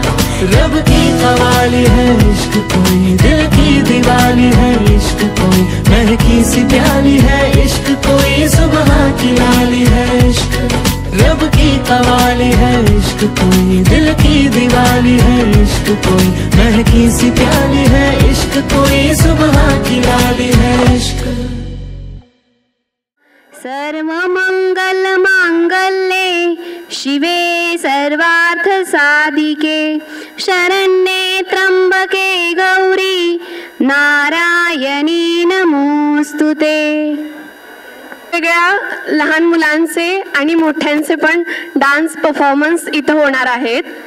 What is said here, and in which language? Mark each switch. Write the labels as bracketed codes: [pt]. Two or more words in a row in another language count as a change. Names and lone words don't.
[hi] रब की कवाली है इश्क कोई, दिल की दिवाली है इश्क कोई, महकी सी प्याली है इश्क कोई, सुबह की लाली है इश्क। रब की कवाली है इश्क कोई, दिल की दिवाली है इश्क कोई, महकी सी प्याली है इश्क कोई, सुबह की लाली है इश्क। [sa] सर्वमंगल मांगल्ये शिवे सर्वार्थ साधिके, शरण्ये त्र्यंबके गौरी नारायणी नमोस्तुते। [mr] वेगळ्या लहान मुलांचे आणि मोठ्यांचे पण [en] dance performance [mr] इथं होणार आहेत।